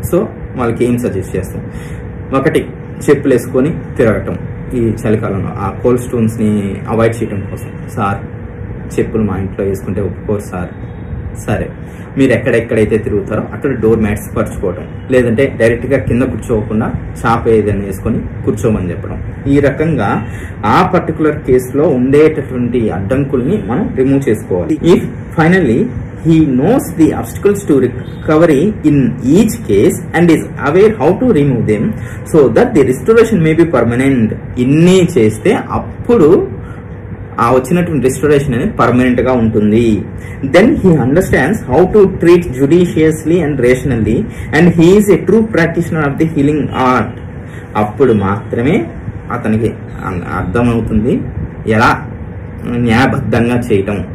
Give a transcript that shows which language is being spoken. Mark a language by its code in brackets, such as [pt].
[te] So వాళ్ళకి ఏం suggest చేస్తాం? ఒకటి, చెప్పులు వేసుకొని తిరగటం ఈ చలికాలంలో ఆ కోల్డ్ స్టోన్స్ని అవాయిడ్ చేయడం కోసం. సార్ చెప్పులు మా ఇంట్లో వేసుకుంటే ఒప్పుకోరు సార్, సరే, మీరు ఎక్కడెక్కడైతే తిరుగుతారో అక్కడ డోర్ మ్యాట్స్ పరుచుకోవటం, లేదంటే డైరెక్ట్గా కింద కూర్చోకుండా చాప ఏదైనా వేసుకొని కూర్చోమని చెప్పడం. ఈ రకంగా ఆ పర్టికులర్ కేసులో ఉండేటటువంటి అడ్డంకుల్ని మనం రిమూవ్ చేసుకోవాలి. [en] If finally he knows the obstacles to recovery in each case and is aware how to remove them so that the restoration may be permanent. [te] ఇన్ని చేస్తే అప్పుడు ఆ వచ్చినటువంటి రెస్టోరేషన్ అనేది పర్మనెంట్ గా ఉంటుంది. [en] Then he understands how to treat judiciously and rationally and he is a true practitioner of the healing art. [te] అప్పుడు మాత్రమే అతనికి అర్థమవుతుంది ఎలా న్యాయబద్ధంగా చేయటం.